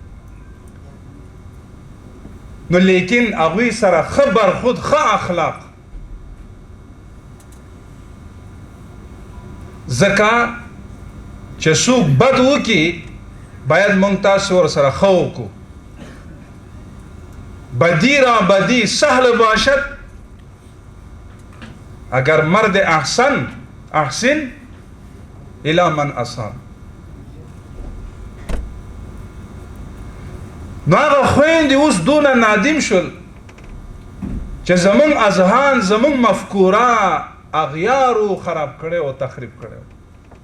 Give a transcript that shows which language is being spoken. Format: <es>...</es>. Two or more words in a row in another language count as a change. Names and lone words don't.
<ps>نو لیکن هغوی سره ښه برخود، ښه اخلاق، ځکه چې څوک بد وکړي باید موږ تاسو ورسره ښه وکړو.</ps> <fa>بدی را بدی سهل باشد اگر مرد</fa> <ar>احسن الى من اسان.</ar> <ps>نو هغه خویندې اوس دونه نادم شول چې زمون اذهان، زمون مفکوره اغیارو خراب کړي او تخریب کړي.</ps>